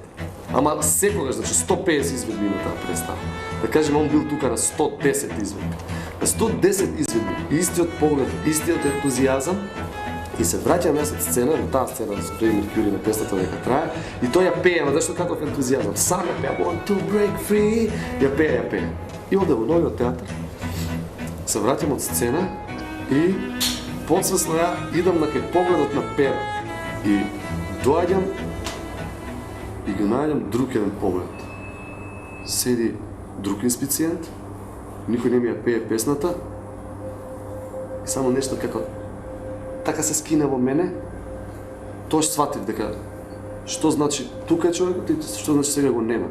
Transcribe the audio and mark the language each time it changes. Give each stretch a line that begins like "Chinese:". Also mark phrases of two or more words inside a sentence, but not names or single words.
Macedonian: Ама секогаш, значи 150 изведби на таа представа. Да кажем, он бил тука на 110 изведби. На 110 изведби, истиот поглед, истиот ентузијазам, и се враќам јас од сцена, на таа сцена со Фреди Меркјури на песната дека трае, и тој ја пее, ама зашто каков ентузијазам, сам ја пее,
English: I want to break free,
Macedonian: ја пее. И оде во новиот театар, се враќам од сцена и подсвесно ја идам на кај погледот на Перо. И доаѓам и го најдам друг еден поглед. Седи друг инспициент, никој не ми ја пее песната и само нешто како така се скина во мене, тоа што сватив дека што значи тука е човекот и што значи сега го нема.